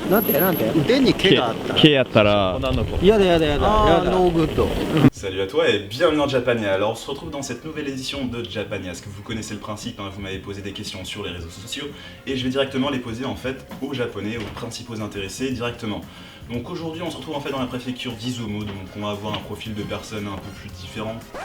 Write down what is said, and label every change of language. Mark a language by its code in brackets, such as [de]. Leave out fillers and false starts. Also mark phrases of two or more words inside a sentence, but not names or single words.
[ja] なんて腕に毛があったら毛やったらやだやだやだやだ [en] no good. [fr] Salut à toi et bienvenue dans Japania. Alors on se retrouve dans cette nouvelle édition de Japania. Est-ce que vous connaissez le principe, hein, vous m'avez posé des questions sur les réseaux sociaux et je vais directement les poser en fait aux japonais, aux principaux intéressés directement. Donc aujourd'hui on se retrouve en fait dans la préfecture d'Izumo, donc on va avoir un profil de personnes un peu plus différent.